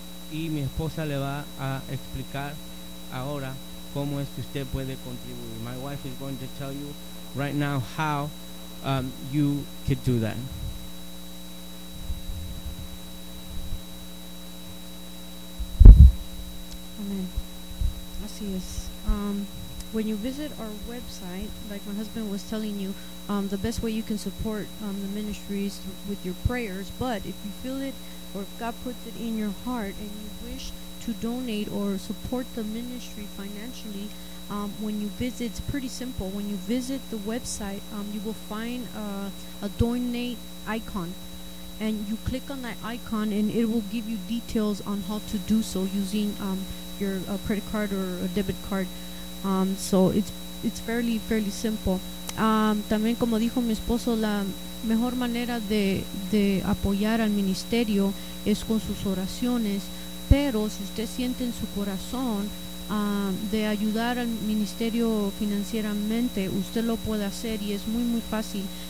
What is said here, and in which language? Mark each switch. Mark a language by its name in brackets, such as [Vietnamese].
[Spanish] Y mi esposa le va a explicar ahora cómo es que usted puede contribuir. [English] My wife is going to tell you right now how you could do that. [Spanish] Amen. Así es. [English] When you visit our website, like my husband was telling you, the best way you can support the ministries with your prayers. But if you feel it, or if God puts it in your heart and you wish to donate or support the ministry financially, when you visit, it's pretty simple. When you visit the website, you will find a donate icon. And you click on that icon, and it will give you details on how to do so using your credit card or a debit card. So it's fairly simple. [Spanish] También como dijo mi esposo, la mejor manera de apoyar al ministerio es con sus oraciones. Pero si usted siente en su corazón de ayudar al ministerio financieramente, usted lo puede hacer, y es muy muy fácil.